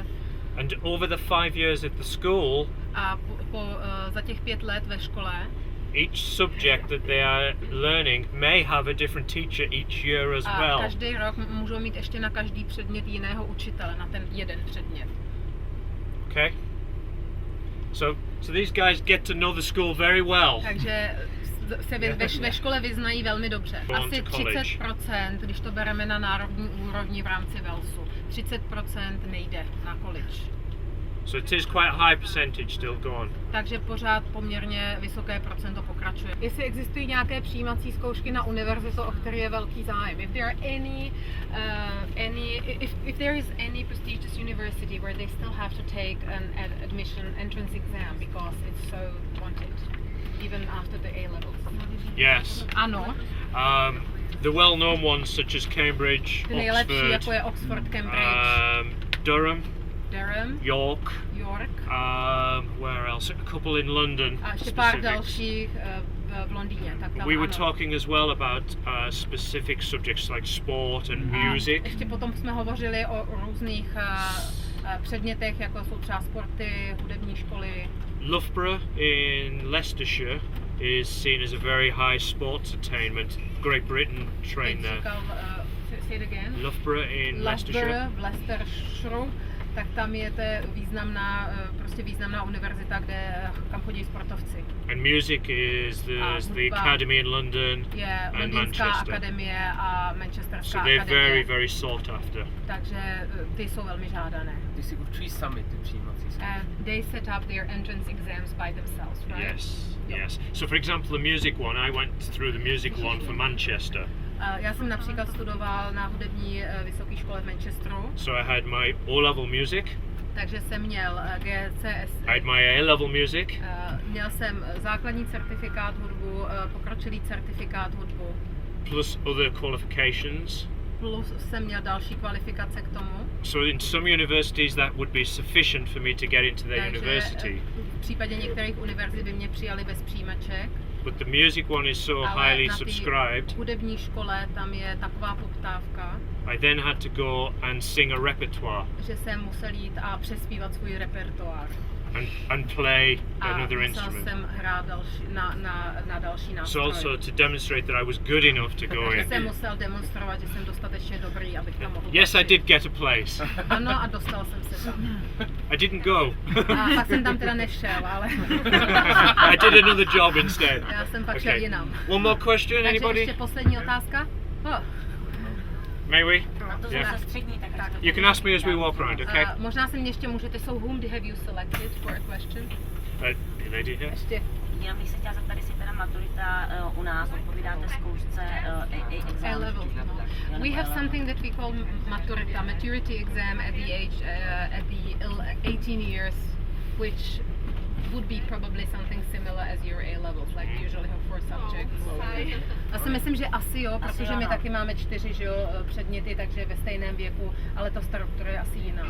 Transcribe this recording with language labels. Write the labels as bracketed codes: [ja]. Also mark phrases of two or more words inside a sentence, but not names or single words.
[en] And over the 5 years at the school, [cs] a za těch 5 let ve škole, [en] each subject that they are learning may have a different teacher each year as well. [cs] A každý rok můžou mít ještě na každý předmět jiného učitele, na ten jeden předmět. [en] Okay. So these guys get to know the school very well. [cs] Takže se ve škole vyznají velmi dobře. Asi 30%, když to bereme na národní úrovni v rámci Walesu, 30% nejde na college. [en] So it is quite a high percentage still going. [cs] Takže pořád poměrně vysoké procento pokračuje. Jestli existují nějaké přijímací zkoušky na univerzitu, o které je velký zájem. [en] If there is any prestigious university where they still have to take an admission entrance exam because it's so wanted, even after the A levels. Yes. [cs] Ano. [en] The well-known ones such as Cambridge, [cs] Nejlepší, jako je Oxford, Cambridge, [en] Durham, York, where else? A couple in London. [cs] A ještě pár dalších v Londýně. Tak tam [en] we were talking as well about specific subjects like sport and music. [cs] Ještě potom jsme hovořili o různých předmětech, jako jsou třeba sporty, hudební školy. [en] Loughborough in Leicestershire is seen as a very high sports attainment. Great Britain train there. Say it again. Loughborough in Leicestershire. [cs] V Leicestershire, tak tam je to významná univerzita, kam chodí sportovci. [en] And music is the academy in London and Manchester. [cs] Akademie a Manchesterská akademie. [en] So they're very, very sought after. [cs] Takže ty jsou velmi žádané. Ty si určují sami ty přijímací zkoušky. [en] They set up their entrance exams by themselves, right? Yes. So for example, the music one, I went through the music one for Manchester. [cs] Já jsem například studoval na hudební vysoké škole v Manchesteru. [en] So I had my O-level music. [cs] Takže jsem měl GCS. [en] I had my A-level music. [cs] Měl jsem základní certifikát hudbu, pokročilý certifikát hudbu. [en] Plus other qualifications. [cs] Plus jsem měl další kvalifikace k tomu. [en] So in some universities that would be sufficient for me to get into their university. [cs] V případě některých univerzit by mě přijali bez přijímaček. [en] But the music one is so highly subscribed. [cs] V hudební škole tam je taková poptávka. [en] I then had to go and sing a repertoire. [cs] Že jsem musel jít a přespívat svůj repertoár. [en] And play another instrument. [cs] A musel jsem hrát na další nástroje. [en] So also to demonstrate that I was good enough to go in. [cs] Jsem musel demonstrovat, že jsem dostatečně dobrý, abych tam mohl. [en] Yes, I did get a place. [cs] Ano, a dostal jsem se tam. [en] I didn't go. [cs] A pak jsem tam teda nešel, ale. [en] I did another job instead. [cs] Já jsem pak šel jinam. [en] One more question, [cs] Takže [en] anybody? [cs] ještě poslední otázka. [en] May we? [cs] A to [en] Yeah. [cs] za střední, tak [en] You can ask me as we walk around, okay? [cs] Možná se mě ještě můžete, [en] so whom have you selected for a question? The lady here. [cs] Ještě. Jenom bych se chtěla zeptat, jestli teda maturita u nás odpovídáte zkoušce exam. [en] A-level. No. We have something that we call maturita, maturity exam at the age, at the 18 years, which would be probably something similar as your A-levels, like we usually have 4 subjects. [cs] Já si myslím, že asi jo, protože my taky máme 4, že jo, předměty, takže ve stejném věku, ale ta struktura je asi jiná.